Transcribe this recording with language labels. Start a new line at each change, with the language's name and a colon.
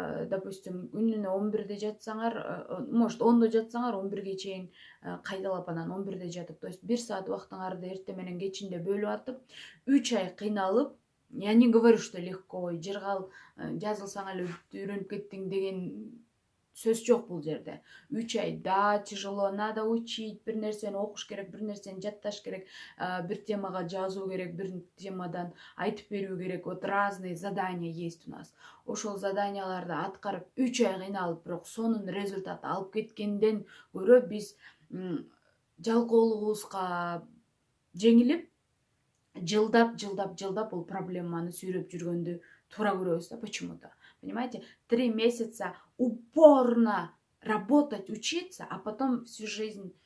Kyrgyz: допустим, күнүнө 11-де жатсаңар, может 10-да жатсаңар, 11-ге чейин кайталап анан 11-де жатып,
Russian: то есть
Kyrgyz: 1 саат убактыңарды эртең менен кечинде бөлүп атып, 3 ай кыйналып,
Russian: я не говорю, что легко,
Kyrgyz: жыргал жазылсаң эле үйрөнүп кеттиң деген сөз жок бул жерде. 3 ай
Russian: да тяжело, надо учить,
Kyrgyz: бир нерсени окуш керек, бир нерсени жатташ керек, бир темага жазуу керек, бир темадан айтып берүү керек.
Russian: Вот разные задания есть у нас.
Kyrgyz: Ошол заданияларды аткарып 3 ай кыйналып, бирок сонун результат алып кеткенден көрө биз жалкоолугубузга жеңилип, жылдап бул проблеманы сүйрөп жүргөндү туура көрөбүз да, почему-то.
Russian: Понимаете? 3 месяца упорно работать, учиться, а потом всю жизнь